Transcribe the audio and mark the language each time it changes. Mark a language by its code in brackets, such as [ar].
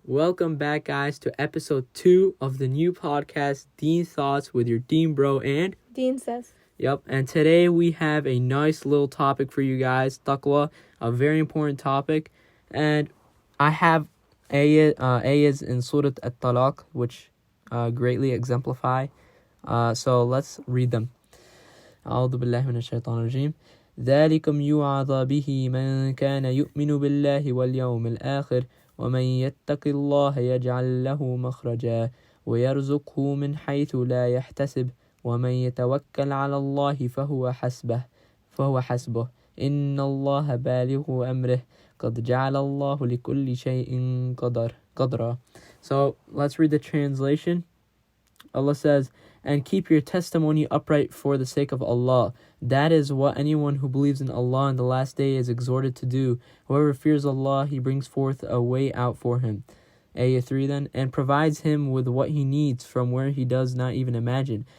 [en] Welcome back, guys, to episode 2 of the new podcast, Deen Thoughts, with your Deen bro and Deen says. Yep, and today we have a nice little topic for you guys, Taqwa, a very important topic. And I have ayahs in Surah At-Talaq, which greatly exemplify. So let's read them. [ar] أعوذ بالله من الشيطان الرجيم. ذلكم يوعظ به من كان يؤمن بالله واليوم الآخر ومن يتق الله يجعل له مخرجا ويرزقه من حيث لا يحتسب ومن يتوكل على الله فهو حسبه إن الله بالغ أمره قد جعل الله لكل شيء قدرا. [en] So let's read the translation. Allah says, and keep your testimony upright for the sake of Allah. That is what anyone who believes in Allah and the last day is exhorted to do. Whoever fears Allah, He brings forth a way out for him. Ayah 3 then, and provides him with what he needs from where he does not even imagine.